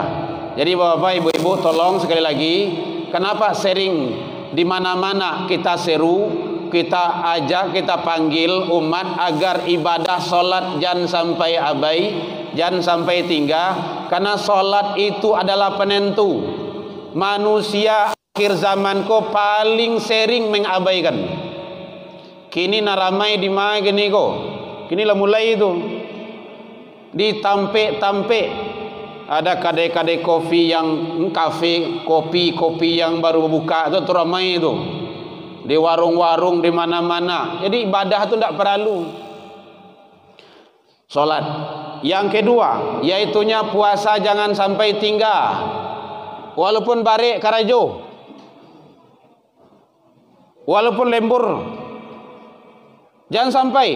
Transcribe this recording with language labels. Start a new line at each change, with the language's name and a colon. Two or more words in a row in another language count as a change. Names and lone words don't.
Indonesian: Jadi bapak-bapak, ibu-ibu, tolong sekali lagi, kenapa sering di mana-mana kita seru, kita ajak, kita panggil umat agar ibadah solat jangan sampai abai, jangan sampai tinggal. Karena solat itu adalah penentu. Manusia akhir zaman ko paling sering mengabaikan.
Minangkabau: Kini naramai di mana gini ko. Kini lah mulai itu. Ditampe-tampe.
Indonesian: Ada kadai-kadai kopi yang kafe, kopi yang baru buka itu ramai itu. Di warung-warung di mana-mana. Jadi ibadah itu tidak perlu. Solat. Yang kedua, yaitunya puasa jangan sampai tinggal. Walaupun
Minangkabau: barik karajo,
Indonesian: walaupun lembur, jangan sampai.